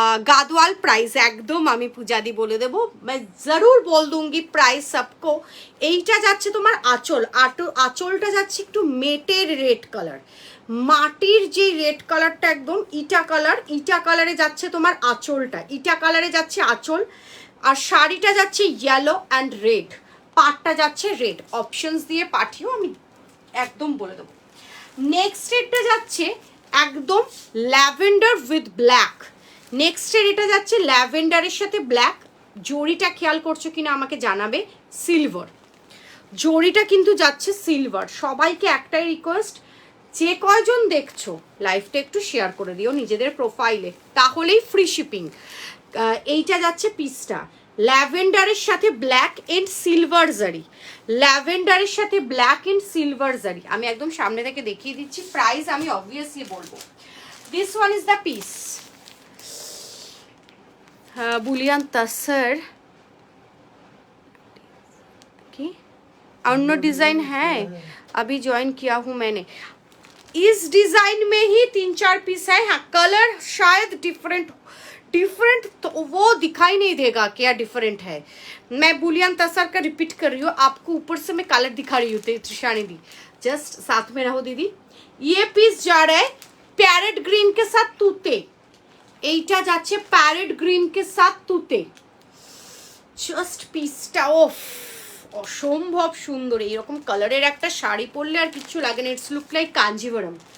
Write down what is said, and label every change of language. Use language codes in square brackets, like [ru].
[hi] गादवाल price एकदम [bn] আমি পূজাদি বলে দেব, [hi] मैं जरूर बोल दूंगी प्राइस सबको। [bn] এইটা যাচ্ছে তোমার আঁচল, আঁচলটা যাচ্ছে একটু মেটের রেড কালার, মাটির যে রেড কালারটা একদম ইটা কালার, ইটা কালারে যাচ্ছে তোমার আঁচলটা, ইটা কালারে যাচ্ছে আঁচল, আর শাড়িটা যাচ্ছে ইয়েলো অ্যান্ড রেড, পাটটা যাচ্ছে রেড। অপশনস দিয়ে পাঠিও, আমি একদম বলে দেবো। নেক্সট এটা যাচ্ছে একদম ল্যাভেন্ডার উইথ ব্ল্যাক। নেক্সটের এটা যাচ্ছে ল্যাভেন্ডারের সাথে ব্ল্যাক, জরিটা খেয়াল করছো কিনা আমাকে জানাবে, সিলভার, জরিটা কিন্তু যাচ্ছে সিলভার। সবাইকে একটাই রিকোয়েস্ট, যে কয়জন দেখছো লাইভটা একটু শেয়ার করে দিও নিজেদের প্রোফাইলে, তাহলেই ফ্রি শিপিং। এইটা যাচ্ছে পিসটা ল্যাভেন্ডারের সাথে ব্ল্যাক এন্ড সিলভার জারি, ল্যাভেন্ডারের সাথে ব্ল্যাক এন্ড সিলভার জারি। আমি একদম সামনে থেকে দেখিয়ে দিচ্ছি, প্রাইস আমি অবভিয়াসলি বলবো। [en] this one is the piece, [hi] Boolean तसर की अन्य डिज़ाइन है, अभी ज्वाइन किया हूँ मैंने। इस डिज़ाइन में ही 3-4 पीस है, हाँ कलर शायद डिफरेंट तो वो दिखाई नहीं देगा क्या डिफरेंट है। मैं बुलियन तसर का रिपीट कर रही हूँ, आपको ऊपर से मैं कलर दिखा रही हूँ, त्रिशानी दी जस्ट साथ में रहो दीदी। ये पीस जा रहा है पैरेट ग्रीन के साथ तूते, [bn] এইটা যাচ্ছে প্যারেট গ্রিন কে সাথ তুতে, জাস্ট পিসটা অফ অসম্ভব সুন্দর। এইরকম কালারের একটা শাড়ি পরলে আর কিচ্ছু লাগে না, [en] It's look like Kanjivaram.